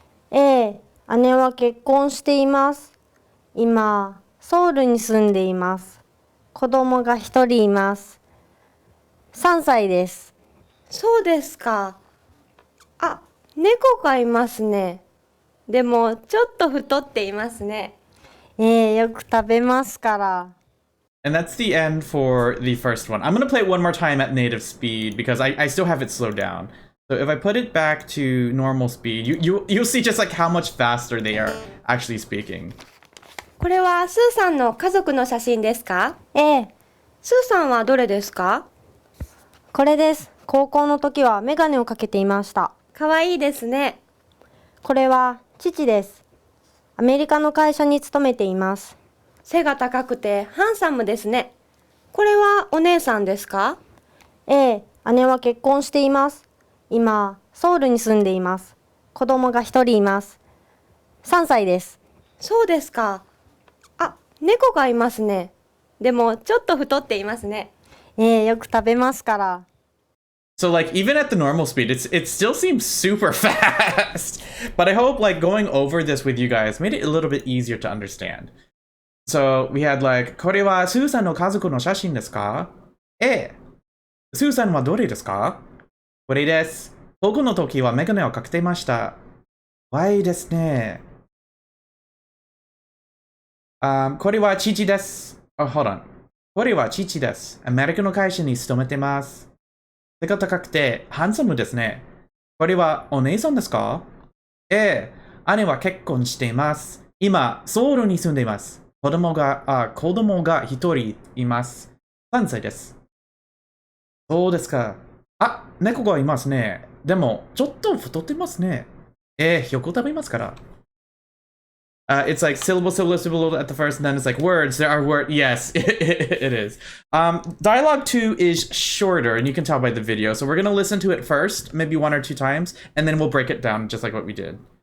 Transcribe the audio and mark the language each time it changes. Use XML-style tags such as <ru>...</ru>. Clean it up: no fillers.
<ja>ええ、姉は結婚しています。今、ソウルに住んでいます。子供が一人います。3歳です。そうですか。あ、猫がいますね。でもちょっと太っていますね。ええ、よく食べますから。</ja> <en>And that's the end for the first one. I'm going to play it one more time at native speed because I still have it slowed down. So if I put it back to normal speed, you'll see just like how much faster they are actually speaking.</en> <ja>これはスーさんの家族の写真ですか？ええ、スーさんはどれですか？これです。高校の時はメガネをかけていました。かわいいですね。これは父です。アメリカの会社に勤めています。背が高くてハンサムですね。これはお姉さんですか？ええ、姉は結婚しています。今、ソウルに住んでいます。子供が一人います。3歳です。そうですか。あ、猫がいますね。でもちょっと太っていますね。ええ、よく食べますから。</ja> <en>So like even at the normal speed, it still seems super fast. But I hope like going over this with you guys made it a little bit easier to understand. So we had like</en> <ja>これはスーさんの家族の写真ですか？ええ。スーさんはどれですか？これです。高校の時はメガネをかけていました。かわいいですね。これは父です。</ja> <en>hold on.</en> <ja>これは父です。アメリカの会社に勤めてます。背が高くてハンサムですね。これはお姉さんですか？ええ。姉は結婚しています。今、ソウルに住んでいます。子供が一人います。3歳です。そうですか。あ、猫がいますね。でも、ちょっと太ってますね。ええ、よく食べますから。</ja> <en>It's like syllable, syllable, syllable at the first, and then it's like words. There are words. Yes, it is. Dialogue 2 is shorter, and you can tell by the video. So we're going to listen to it first, maybe 1 or 2 times, and then we'll break it down just like what we did.</en>